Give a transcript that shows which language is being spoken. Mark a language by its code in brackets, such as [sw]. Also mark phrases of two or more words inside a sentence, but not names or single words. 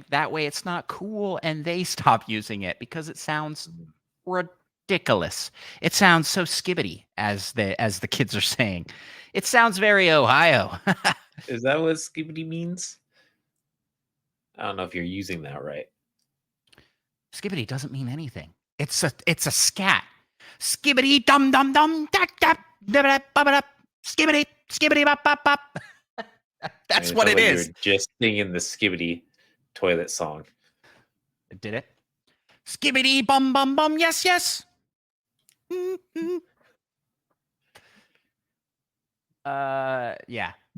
[en] That way it's not cool and they stop using it because it sounds ridiculous. It sounds so skibbity, as the kids are saying. It sounds very Ohio. Is that what skibbity means? I don't know if you're using that right. Skibbity doesn't mean anything. It's a scat. Skibbity dum dum dum da da da da ba ba da. Skibbity skibbity bop bop bop. That's It what sounds it like is. you're just singing the skibbity toilet song. Did it? Skibbity bum bum bum. Yes yes. Yeah.